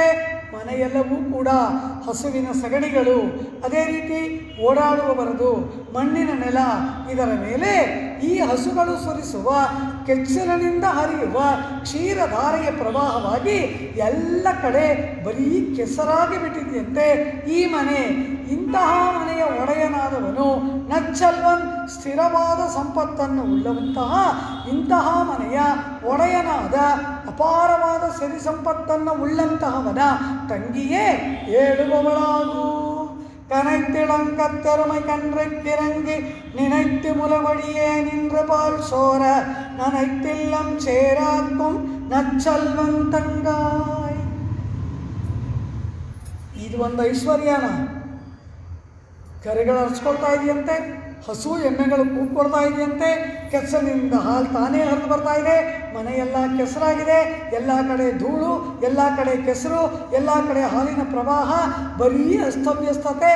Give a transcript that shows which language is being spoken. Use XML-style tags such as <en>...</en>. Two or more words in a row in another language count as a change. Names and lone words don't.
<kn>ಮನೆಯೆಲ್ಲವೂ ಕೂಡ ಹಸುವಿನ ಸಗಣಿಗಳು, ಅದೇ ರೀತಿ ಓಡಾಡುವವರದು ಮಣ್ಣಿನ ನೆಲ, ಇದರ ಮೇಲೆ ಈ ಹಸುಗಳು ಸುರಿಸುವ ಕೆಚ್ಚಲಿನಿಂದ ಹರಿಯುವ ಕ್ಷೀರಧಾರೆಯ ಪ್ರವಾಹವಾಗಿ ಎಲ್ಲ ಕಡೆ ಬರೀ ಕೆಸರಾಗಿ ಬಿಟ್ಟಿದೆಯಂತೆ ಈ ಮನೆ. ಇಂತಹ ಮನೆಯ ಒಡೆಯನಾದವನು ನಚ್ಚಲ್ವನ್ ಸ್ಥಿರವಾದ ಸಂಪತ್ತನ್ನು ಉಳ್ಳವಂತಹ ಇಂತಹ ಮನೆಯ ಒಡೆಯನಾದ ಅಪಾರವಾದ ಸಿರಿ ಸಂಪತ್ತನ್ನು ಉಳ್ಳಂತಹವನ ತಂಗಿಯೇ ಹೇಳುವವಳಾಗು.</kn> <ta>கனைத்திளங்கத்தருமை கன்றைக்கிறங்கி நினைத்து முலவழியே நின்ற பால் சோர நனைத்தில்லம் சேராக்கும் நச்சல்வன் ತಂಗಾಯ್.</ta> <kn>ಇದು ಒಂದು ಐಶ್ವರ್ಯನ. ಕರೆಗಳು ಹರಿಸ್ಕೊಳ್ತಾ ಇದೆಯಂತೆ, ಹಸು ಎಮ್ಮೆಗಳು ಕೂಗ್ಕೊಳ್ತಾ ಇದೆಯಂತೆ, ಕೆಸರಿನಿಂದ ಹಾಲು ತಾನೇ ಹರಿದು ಬರ್ತಾ ಇದೆ, ಮನೆಯೆಲ್ಲ ಕೆಸರಾಗಿದೆ, ಎಲ್ಲ ಕಡೆ ಧೂಳು, ಎಲ್ಲ ಕಡೆ ಕೆಸರು, ಎಲ್ಲ ಕಡೆ ಹಾಲಿನ ಪ್ರವಾಹ, ಬರೀ ಅಸ್ತವ್ಯಸ್ತತೆ.</kn>